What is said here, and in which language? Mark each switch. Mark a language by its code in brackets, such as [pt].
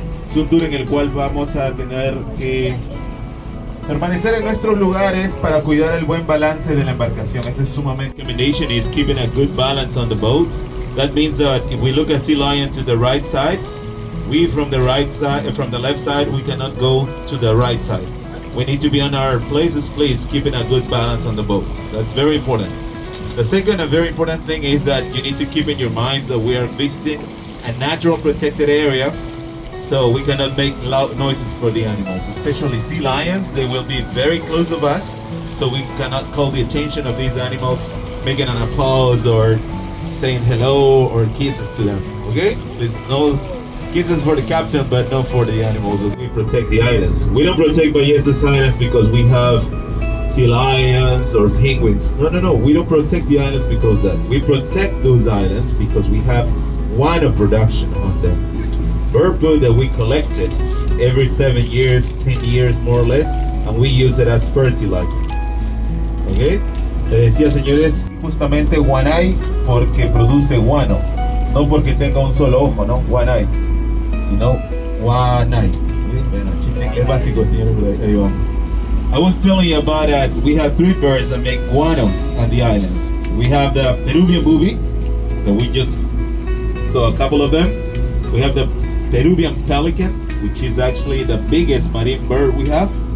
[es] Es un tour en el cual vamos a tener que permanecer en nuestros lugares para cuidar el buen balance de la embarcación. Eso es sumamente. [en] Recommendation is keeping a good balance on the boat. That means that if we look at sea lion to the right side, we from the left side, we cannot go to the right side. We need to be on our places, please, keeping a good balance on the boat. That's very important. The second and very important thing is that you need to keep in your mind that we are visiting a natural protected area, so we cannot make loud noises for the animals, especially sea lions. They will be very close of us, so we cannot call the attention of these animals, making an applause or saying hello or kisses to them. Okay? There's no kisses for the captain, but not for the animals. We protect the islands. We don't protect Ballestas Islands because we have sea lions or penguins. No. We don't protect the islands because of that. We protect those islands because we have guano production on them. Bird poo that we collected every 7 years, 10 years more or less, and we use it as fertilizer. Okay? [es] Les decía, señores, justamente guanay porque produce guano, no porque tenga un solo ojo, ¿no? Guanay, sino guanay. Bueno, chiste inglés básico, señores, pero ahí vamos. [en] I was telling you about that. We have 3 birds that make guano on the islands. We have the Peruvian booby that we just saw a couple of them. We have the Peruvian pelican, which is actually the biggest marine bird we have.